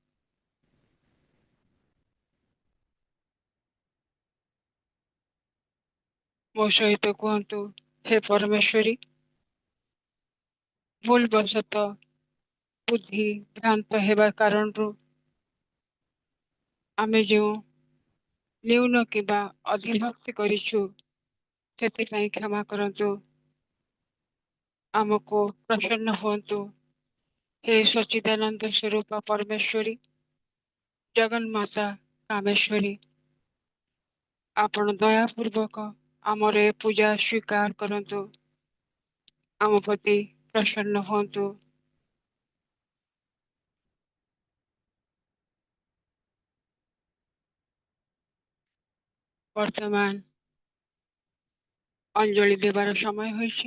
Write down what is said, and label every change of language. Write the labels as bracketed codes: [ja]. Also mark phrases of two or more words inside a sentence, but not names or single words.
[or] ମୋ ସହିତ କୁହନ୍ତୁ, ହେ ପରମେଶ୍ୱରୀ, ଭୁଲବଶତଃ ବୁଦ୍ଧି ଭ୍ରାନ୍ତ ହେବା କାରଣରୁ ଆମେ ଯେଉଁ ନ୍ୟୁନ କିମ୍ବା ଅଧିଭକ୍ତି କରିଛୁ ସେଥିପାଇଁ କ୍ଷମା କରନ୍ତୁ। ଆମକୁ ପ୍ରସନ୍ନ ହୁଅନ୍ତୁ। ହେ ସଚ୍ଚିଦାନନ୍ଦ ସ୍ୱରୂପ ପରମେଶ୍ୱରୀ, ଜଗନ୍ମାତା କାମେଶ୍ୱରୀ, ଆପଣ ଦୟାପୂର୍ବକ ଆମର ଏ ପୂଜା ସ୍ୱୀକାର କରନ୍ତୁ। ଆମ ପ୍ରତି ପ୍ରସନ୍ନ ହୁଅନ୍ତୁ। ବର୍ତ୍ତମାନ ଅଞ୍ଜଳି ଦେବାର ସମୟ ହୋଇଛି।